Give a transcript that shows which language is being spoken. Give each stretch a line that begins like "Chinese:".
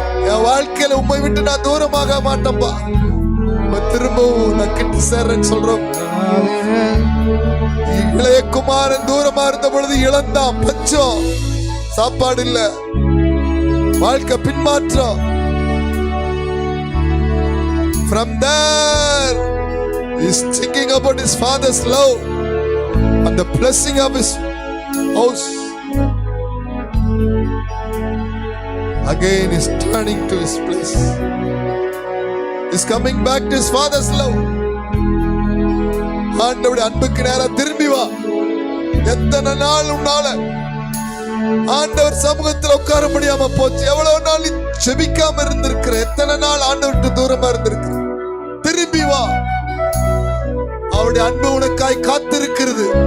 Tamil: என் வாழ்க்கையில உம்மை விட்டு நான் தூரமாக மாட்டேன்பா, திரும்பவும் நான் கிட்ட சேர்றேன்னு சொல்றோம். இளைய குமாரன் தூரமா இருந்த பொழுது இழந்தான், பஞ்சம், சாப்பாடு இல்ல, வாழ்க்கை பின்மாற்றம்.
English: From there, he's thinking about his father's love and the blessing of his house. Again, he's turning to his place. He's coming back to his father's love.
Tamil: ஆண்டவருடைய அன்புக்கு நேரா திரும்பி வா. எத்தனை நாள் உன்னால ஆண்டவர் சமூகத்தில் உட்கார முடியாம போச்சு? எவ்வளவு நாள் நீ ஜெபிக்காம இருந்திருக்கிற? எத்தனை நாள் ஆண்டவர்கிட்ட தூரமா இருந்திருக்கிற? திரும்பி வா. அவருடைய அன்பு உனக்காய் காத்திருக்கிறது.